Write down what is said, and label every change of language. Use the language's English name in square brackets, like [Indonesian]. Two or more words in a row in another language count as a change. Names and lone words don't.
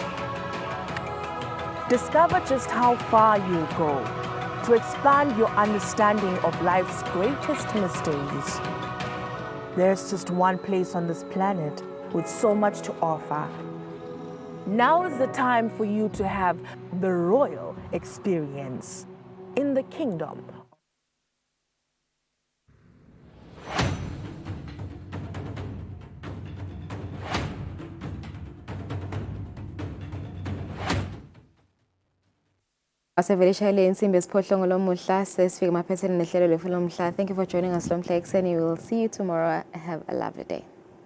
[English] Discover just how far you'll go to expand your understanding of life's greatest mysteries. There's just one place on this planet with so much to offer. Now is the time for you to have the royal experience in the kingdom. [Swati] Asevele insimbi esiphohlongo lomuhla sesifika emaphethini nehlelo lwethu lomhla. [English] Thank you for joining us [Swati] lomhla ekseni. [English] We will see you tomorrow. Have a lovely day.